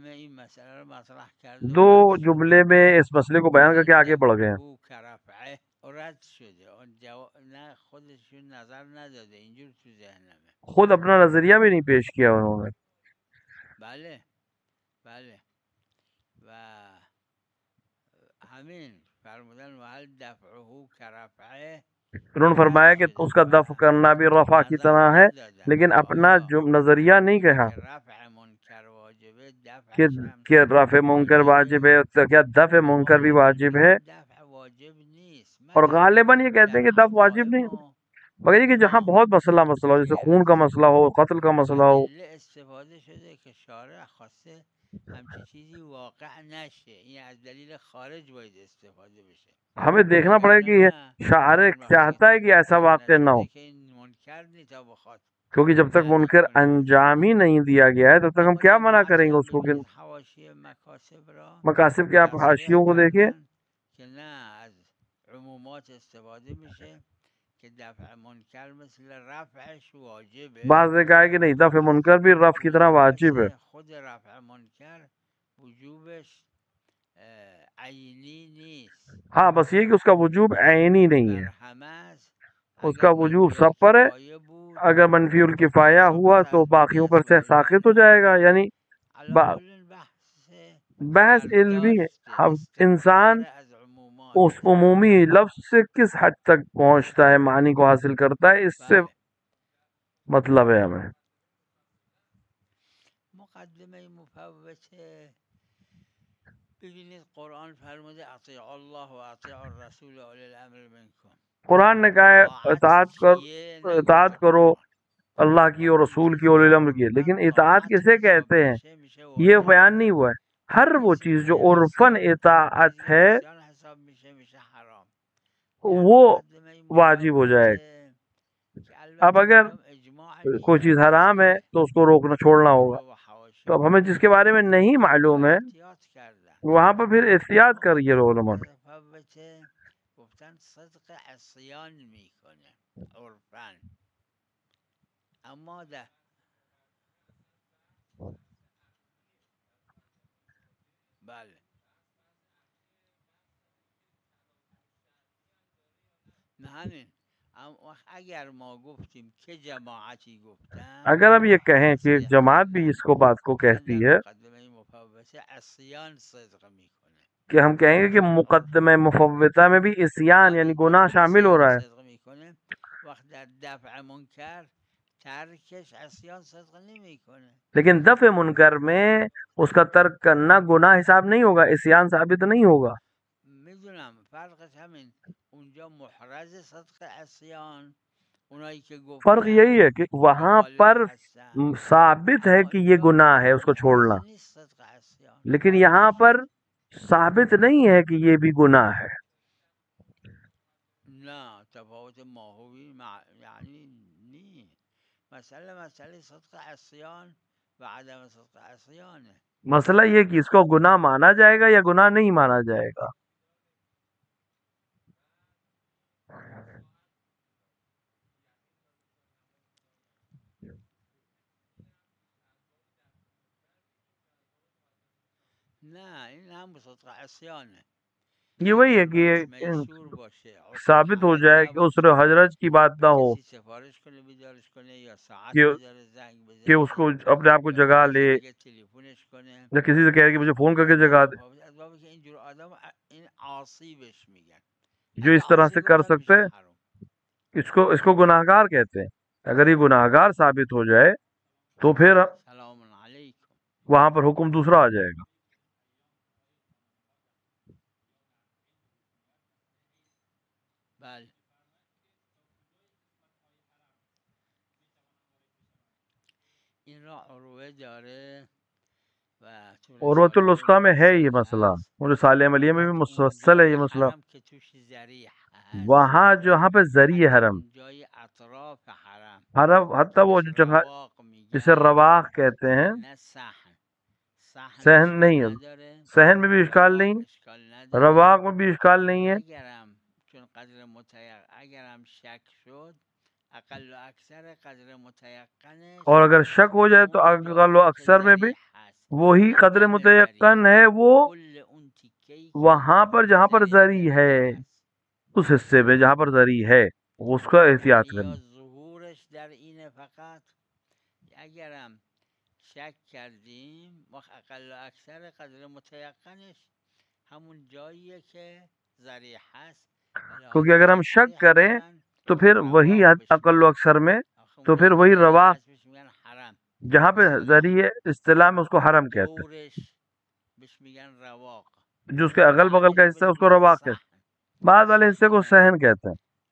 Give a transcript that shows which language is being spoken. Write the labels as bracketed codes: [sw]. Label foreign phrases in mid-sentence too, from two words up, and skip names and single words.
[ur] 2 جملے میں اس مسئلے کو بیان کر کے آگے بڑھ گئے ہیں. [fa] رد شده نه خودشون نظر نداده اینجور تو ذهنمه. [ur] خود اپنا نظریہ بھی نہیں پیش کیا انہوں نے. [fa] بله بله و همین فرمودن و [ar] هل دفعه کرفعه، [ur] انہوں نے فرمایا کہ اس کا دفع کرنا بھی رفع کی طرح ہے، لیکن اپنا جو نظریہ نہیں کہا [fa] رفع منکر واجبه، [ur] کہ رفع منکر واجب ہے، تو کیا دفع منکر بھی واجب ہے؟ [fa] دفع واجب نیست. [ur] اور غالباً یہ کہتے ہیں کہ دفع واجب نہیں، مگر یہ کہ جہاں بہت مسئلہ ہو، جیسے خون کا مسئلہ ہو، قتل کا مسئلہ ہو. [fa] استفاده شده که شارع خواسته همچی چیزی واقع نشه، این از دلیل خارج باید استفاده بشه. [ur] ہمیں دیکھنا پڑے کہ شارع چاہتا ہے کہ ایسا واقع نہ ہو، [fa] منکر نہیں تا بخواد، [ur] کیونکہ جب تک منکر انجام ہی نہیں دیا گیا ہے تب تک ہم کیا منع کریں گے اس کو. کہ [fa] حواشی مکاسب را [ur] مقاصد کے آپ حاشیوں کو دیکھیں [fa] که نه از عمومات استفاده میشه که دفع منکر مثل رفعش واجبه. [ur] بعض نے کہا ہے کہ نہیں، دفع منکر بھی رفع کی طرح واجب ہے. [fa] خود رفع منکر وجوبش عینی نیست. [ur] ہاں بس یہ کہ اس کا وجوب عینی نہیں ہے، اس کا وجوب سب پر ہے. اگر منفی الکفایہ ہوا تو باقیوں پر سے ساقط ہو جائے گا. یعنی بحث علمی ہے، انسان اس عمومی لفظ سے کس حد تک پہنچتا ہے، معنی کو حاصل کرتا ہے، اس سے مطلب ہے ہمیں. [fa] مقدمه مفوته ببینید قرآن فرموده [ar] اطیعوا الله و اطیعوا الرسول و اولی الامر منکم. [ur] قرآن نے کہا ہے اطاعت کرو اللہ کی اور رسول کی، اولی الامر کی. لیکن اطاعت کسے کہتے ہیں یہ بیان نہیں ہوا ہے. ہر وہ چیز جو عرفاً اطاعت ہے وہ واجب ہو جائے. اب اگر کوئی چیز حرام ہے تو اس کو روکنا چھوڑنا ہوگا. تو اب ہمیں جس کے بارے میں نہیں معلوم ہے وہاں پر پھر احتیاط کریے علماء. [fa] گفتن صدق عصیان میکنه عرفاً، اما ده بله نه همین. اگر ما گفتیم که جماعتی گفتن، [ur] اگر اب یہ کہیں کہ جماعت بھی اس کو بات کو کہتی ہے [fa] عصیان صدق میکنه، [ur] کہ ہم کہیں گے کہ مقدمہ مفوتہ میں بھی عصیان یعنی گناہ شامل ہو رہا ہے، [fa] وقت در دفع منکر ترکش عصیان صدق نمیکنه. [ur] لیکن دفع منکر میں اس کا ترک کرنا گناہ حساب نہیں ہوگا، عصیان ثابت نہیں ہوگا. [fa] میدونم فرقش همین. اونجا محرز صدق عصیان اونایی که گفتن [ur] فرق یہی ہے کہ وہاں پر ثابت ہے کہ یہ گناہ ہے اس کو چھوڑنا، لیکن یہاں پر ثابت نہیں ہے کہ یہ بھی گناہ ہے. [fa] نه تفاوت ماهوی یعنی نی. مسئله صدق عصیان و عدم صدق عصیانه. [ur] مسئلہ یہ کہ اس کو گناہ مانا جائے گا یا گناہ نہیں مانا جائے گا. [fa] نه این هم صدق عصیانه. [ur] یہ وہی ہے کہ ثابت ہو جائے کہ اس نے حضرت کی بات نہ ہو کہ اس کو اپنے آپ کو جگا لے یا کسی سے کہے کہ مجھے فون کر کے جگا دے. جو اس طرح سے کر سکتے اس کو گناہگار کہتے ہیں. اگر یہ گناہگار ثابت ہو جائے تو پھر وہاں پر حکم دوسرا آ جائے گا. [fa] بله این را عروه داره و [ur] عروۃ الوثقی میں ہے یہ مسئلہ، اور صالح عملیہ میں بھی مفصل ہے یہ مسئلہ. وہاں جہاں پہ ذریع حرم، حرم حتیٰ وہ جو جگہ جسے رواق کہتے ہیں، صحن نہیں ہے، صحن میں بھی اشکال نہیں، رواق میں بھی اشکال نہیں ہے. [fa] چون قدر اگر هم شک شد اقل و اکثر قدر متیقنش، [ur] اور اگر شک ہو جائے تو اقل و اکثر میں بھی وہی قدر متیقن ہے، وہ وہاں پر جہاں پر ذری ہے. اس حصے میں جہاں پر زری ہے اس کا احتیاط کرنا. [fa] ظهورش در اینه فقط اگرم شک کردیم اقل و اکثر قدر متیقنش همون جاییه که ذریع هست. [ur] کیونکہ اگر ہم شک کریں تو پھر وہی اقل و اکثر میں تو پھر وہی روا جہاں پہ ذریعے اصطلاح میں اس کو حرم کہتے ہیں، جو اس کے اگل بغل کا حصہ ہے اس کو رواق کہتے ہیں، بعد والے حصے کو صحن کہتے ہیں.